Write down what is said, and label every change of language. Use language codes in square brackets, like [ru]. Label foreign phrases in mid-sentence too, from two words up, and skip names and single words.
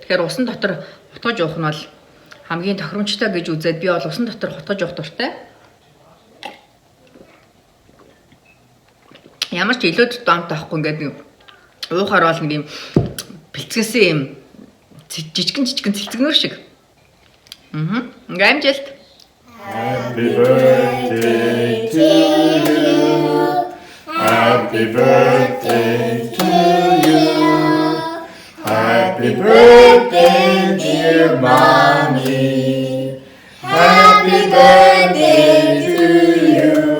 [mn] Тэгэхээр усан дотор хутгаж уух нь бол хамгийн тохиромжтой гэж үзээд би бол усан дотор хутгаж уух дуртай. Ямар ч илүү дамт авахгүй ингээд уухаар бол нэг юм бэлцгээсэн юм жижигэн цэлцгнөр шиг. Ингээ амжилт. [en] Happy birthday to you. Happy birthday to you. Happy birthday, dear mommy. Happy birthday to you.